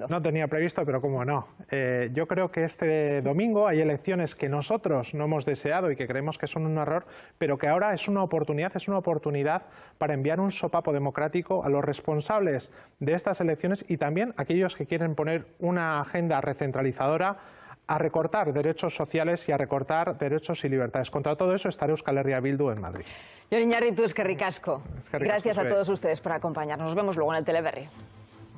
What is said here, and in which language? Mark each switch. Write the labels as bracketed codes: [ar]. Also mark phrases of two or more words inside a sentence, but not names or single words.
[es] No tenía previsto, pero cómo no. Yo creo que este domingo hay elecciones que nosotros no hemos deseado y que creemos que son un error, pero que ahora es una oportunidad para enviar un sopapo democrático a los responsables de estas elecciones y también a aquellos que quieren poner una agenda recentralizadora a recortar derechos sociales y a recortar derechos y libertades. Contra todo eso estará Euskal Herria Bildu en Madrid. [eu] Jon Iñarritu, eskerrik asko. [es] Gracias a todos ustedes por acompañarnos. Nos vemos luego en el Teleberri.